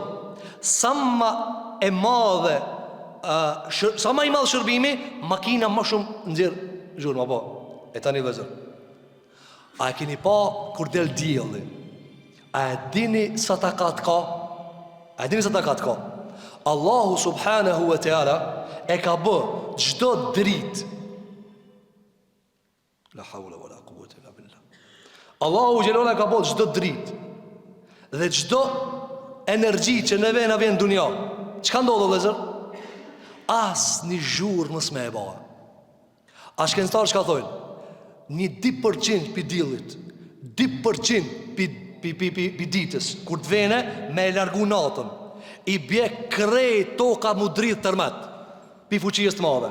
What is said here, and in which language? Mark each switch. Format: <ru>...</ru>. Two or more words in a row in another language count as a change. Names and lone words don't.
<sq>Sa ma e madhe, sa ma i madh shërbimi, makina më shumë nxjerr zhurmë, apo. E tani vëzër, a e keni pa kur del dielli? A e dini sa takat ka? A e dini sa takat ka?</sq> <ar>الله سبحانه وتعالى</ar> <sq>e ka bë çdo dritë.</sq> <ar>لا حول ولا قوة إلا بالله.</ar> <sq>Allahu xhelala ka bë çdo dritë dhe çdo energji që ne vjen në dunja. Çka ndodh vëllazër? Asnjë zhurmë s'me e bëj. A shkencëtar çka thonë? Një 2% pi diellit, 2% pi ditës, kur të vene me e largu natën, i bje krejt toka mu dritë tërmet pi fuqijës të madhe.</sq>